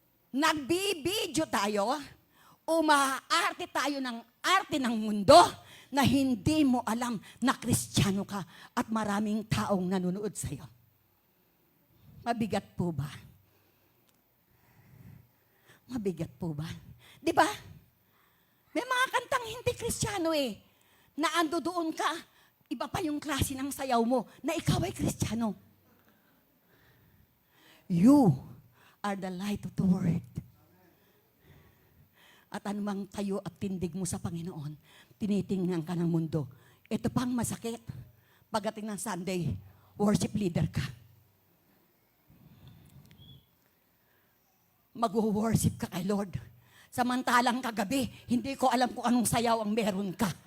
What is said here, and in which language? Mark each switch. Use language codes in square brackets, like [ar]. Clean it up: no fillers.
[tl] Nagbibideo tayo, umaarte tayo ng arte ng mundo na hindi mo alam na Kristiyano ka at maraming taong nanonood sa iyo. Mabigat po ba? Mabigat po ba? Di ba? May mga kantang hindi Kristiyano eh, na ando doon ka, iba pa yung klase ng sayaw mo, na ikaw ay Kristiyano. [en] You are the light of the world. [tl] At anumang tayo at tindig mo sa Panginoon, tinitingnan ka ng mundo. Ito pang masakit. Pagdating ng Sunday, worship leader ka. Mag-worship ka kay Lord. Samantalang kagabi, hindi ko alam kung anong sayaw ang meron ka.